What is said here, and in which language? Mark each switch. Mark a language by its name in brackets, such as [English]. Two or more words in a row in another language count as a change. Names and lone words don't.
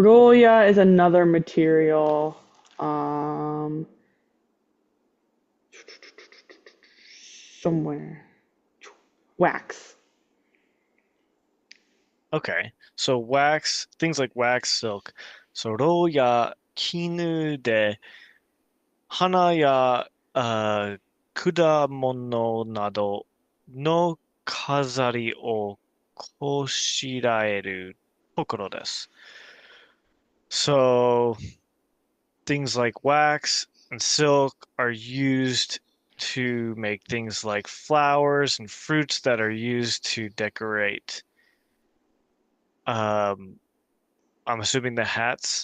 [English] roya is another material. Um, somewhere. Wax. okay. So wax, things like wax, silk. [Japanese] So 蝋や絹で花や果物などの飾りをこしらえるところです. [English] So things like wax and silk are used to make things like flowers and fruits that are used to decorate. Um, I'm assuming the hats,